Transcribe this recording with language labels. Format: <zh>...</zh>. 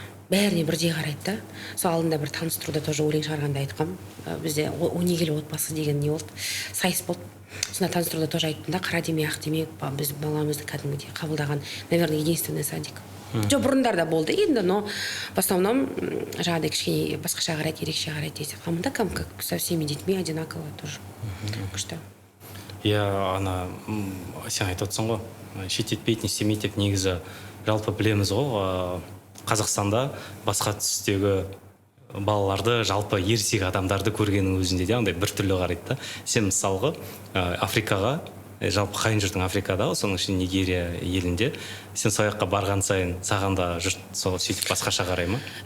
<kk>Бәріне бірдей қарайды да. Сол алдында бір таныстыруда тоже өлең шығарғанда айтқам. Бізде өнегелі отбасы деген не болды? Сайыс болды. Сонда таныстыруда тоже айттым да, қара демей, ақ демей, біз баламызды кәдімгідей қабылдаған,</kk> <ru>наверное, единственный садик.</ru> <kk>Жоқ, бұрындарда болды енді,</kk> <ru>но в основном</ru> <kk>жаңағыдай кішкене басқаша қарайды, ерекше қарайды десек.</kk> <ru>А</ru> <kk>мында</kk> <ru>как со всеми детьми одинаково тоже.</ru> <kk>Күшті. Ана сен айтып отырсың ғой, шеттетпейді, не істемейді деп негізі жалпы білеміз ғой, Қазақстанда басқа түстегі балаларды жалпы ересек адамдарды көргеннің өзінде де андай бір түрлі қарайды да. Сен мысалғы Африкаға, жалпы қайын жұртың Африкада, соның ішінде Нигерия елінде, сен сол жаққа барған сайын саған да жұрт сол сөйтіп басқаша қарай ма?</kk>